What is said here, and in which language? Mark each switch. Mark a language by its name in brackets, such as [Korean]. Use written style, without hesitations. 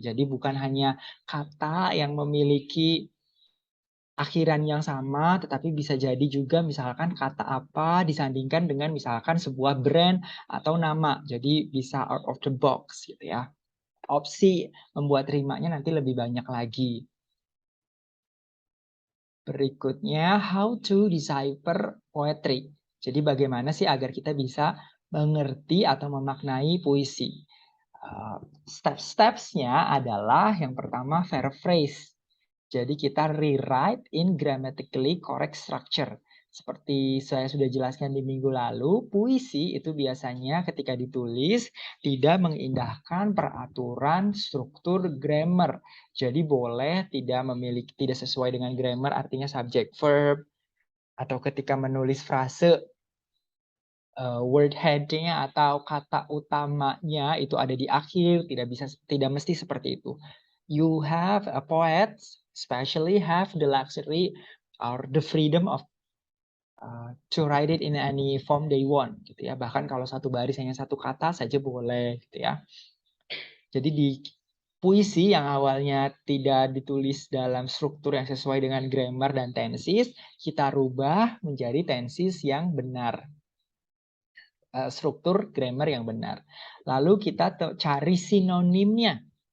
[Indonesian] Jadi bukan hanya kata yang memiliki akhiran yang sama, tetapi bisa jadi juga misalkan kata apa disandingkan dengan misalkan sebuah brand atau nama. Jadi bisa [English] out of the box [Indonesian] gitu ya. Opsi membuat rimanya nanti lebih banyak lagi. Berikutnya, [English] how to decipher poetry. [Indonesian] Jadi bagaimana sih agar kita bisa mengerti atau memaknai puisi. Step-stepsnya adalah yang pertama paraphrase. Jadi kita [English] rewrite in grammatically correct structure. [Indonesian] Seperti saya sudah jelaskan di minggu lalu, puisi itu biasanya ketika ditulis tidak mengindahkan peraturan struktur grammar. Jadi boleh tidak sesuai dengan grammar artinya subject verb atau ketika menulis frase word heading-nya atau kata utamanya itu ada di akhir, tidak mesti seperti itu. [English] You have a poet especially have the luxury or the freedom of to write it in any form they want [Indonesian] gitu ya. Bahkan kalau satu baris hanya satu kata saja boleh gitu ya. Jadi di puisi yang awalnya tidak ditulis dalam struktur yang sesuai dengan grammar dan tenses, kita rubah menjadi tenses yang benar. Struktur grammar yang benar. Lalu kita cari sinonimnya.